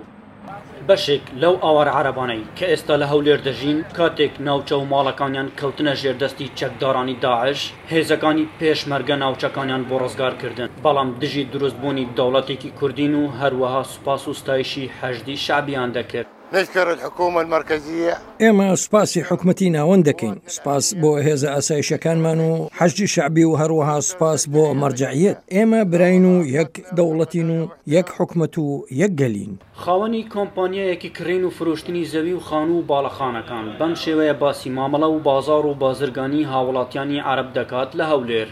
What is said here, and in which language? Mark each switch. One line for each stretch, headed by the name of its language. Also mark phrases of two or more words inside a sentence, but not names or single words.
Central Kurdish: بەشێک لەو ئاوار عەرەبانەی کە ئێستا لە هەولێر دەژین کاتێک ناوچە و ماڵەکانیان کەوتنە ژێردەستی چەکدارانی داعش، هێزەکانی پێشمەرگە ناوچەکانیان بۆ ڕزگارکردن، بەڵام دژی دروستبوونی دەوڵەتێکی کوردین و هەروەها سوپاس و ستایشی حەشدی شعبیان دەکرد.
Arabic: نشكر الحكومة المركزية.
Central Kurdish: ئێمە سوپاسی حکومەتی ناوەند دەکەین، سوپاس بۆ هێزە ئاسایشەکانمان و حەشدی شعبی و هەروەها سوپاس بۆ مەرجەعیەت. ئێمە براین و یەک دەوڵەتین و یەک حکومەت و یەک گەلین. خاوەنی کۆمپانیایەکی کڕین و فرۆشتنی زەوی و خانوو و باڵەخانەکان بەم شێوەیە باسی مامەڵە و بازار و بازرگانی هاوڵاتیانی عەرەب دەکات لە هەولێر.